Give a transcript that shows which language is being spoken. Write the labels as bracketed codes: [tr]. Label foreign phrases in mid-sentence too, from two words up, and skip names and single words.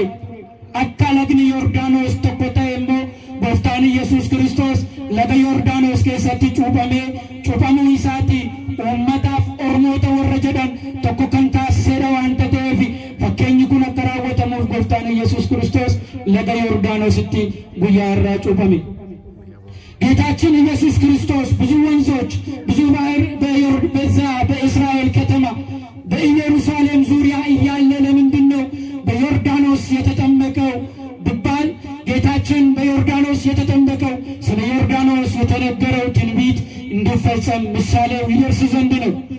[om] Akka lagni Yordaanos tokko ta'e immoo gooftaan Yesuus Kiristoos laga Yordaanos keessatti cuuphamuu isaatti uummataaf ormoota warra jedhan tokko kan taasisedha waan ta'eef fakkeenyi kun akka raawwatamuuf gooftaan Yesuus Kiristoos laga Yordaanositti guyyaa irraa cuuphame. [am] ጌታችን ኢየሱስ ክርስቶስ ብዙ ወንዞች ብዙ ባህር በዛ በእስራኤል ከተማ በኢየሩሳሌም ዙሪያ እያለ ለምንድን ነው በዮርዳኖስ የተጠመቀው ቢባል ጌታችን በዮርዳኖስ የተጠመቀው ስለ ዮርዳኖስ የተነገረው ትንቢት እንዲፈጸም ምሳሌው ይደርስ ዘንድ ነው።